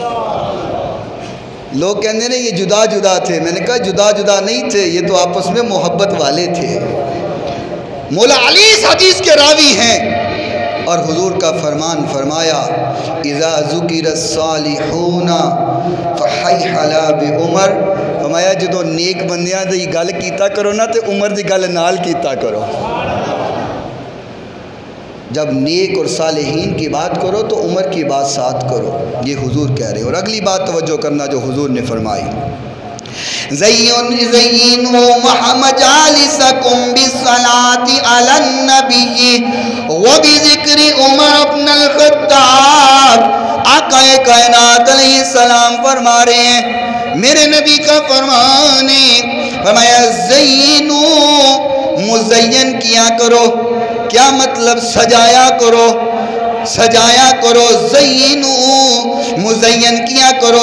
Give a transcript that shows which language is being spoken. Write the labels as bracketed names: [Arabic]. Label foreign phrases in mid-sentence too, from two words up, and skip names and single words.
[Urdu] لوگ کہتے ہیں یہ جدا جدا تھے، میں نے کہا جدا جدا نہیں تھے، یہ تو آپس میں محبت والے تھے۔ [Arabic] مولا علی اس حدیث کے راوی ہیں، اور حضور کا فرمان فرمایا اذا ذکر الصالحون فحی علی بعمر، [Punjabi] فرمایا جدو نیک بندیاں دی گل کیتا کرو نا تے عمر دی گل نال کیتا کرو۔ [Urdu] جب نیک اور صالحین کی بات کرو تو عمر کی بات ساتھ کرو۔ یہ حضور کہہ رہے ہیں۔ اور اگلی بات توجہ کرنا جو حضور نے فرمائی، [Arabic] زَيِّنُوا مَجَالِسَكُمْ بِالصَّلَاةِ عَلَى النَّبِيِّ وَبِذِكْرِ عمر بن الخطاب۔ [Urdu] آقا کائنات [Arabic] علیہ السلام [Urdu] فرما رہے ہیں، میرے نبی کا فرمان ہے، فرمایا زینوا، مزین کیا کرو۔ کیا مطلب؟ سجایا کرو، سجایا کرو، زینو، مزین کیا کرو۔